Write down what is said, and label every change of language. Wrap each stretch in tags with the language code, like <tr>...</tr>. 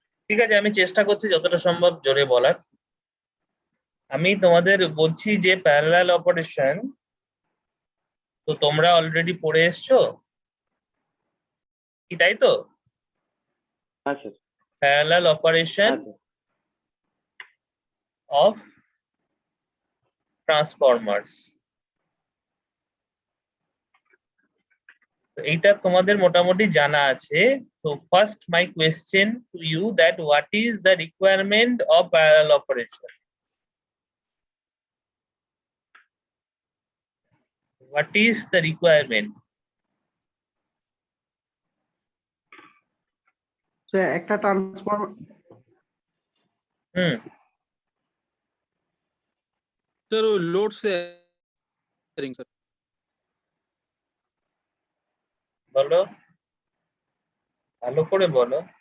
<bn>ঠিক আছে, আমি চেষ্টা করছি যতটা সম্ভব জোরে বলার। আমি তোমাদের বলছি যে প্যারালাল অপারেশন তো তোমরা অলরেডি পড়ে এসছো কি, তাই তো? হ্যাঁ sir. Parallel operation of Transformers, এইটা তোমাদের মোটামুটি জানা আছে।</bn> <en>So first my question to you that what is the requirement of parallel operation? What is the requirement?</en> <bn>So একটা ট্রান্সফর্মার স্যার ওই লোড শেয়ারিং স্যার। বলো, ভালো করে বলো।</bn>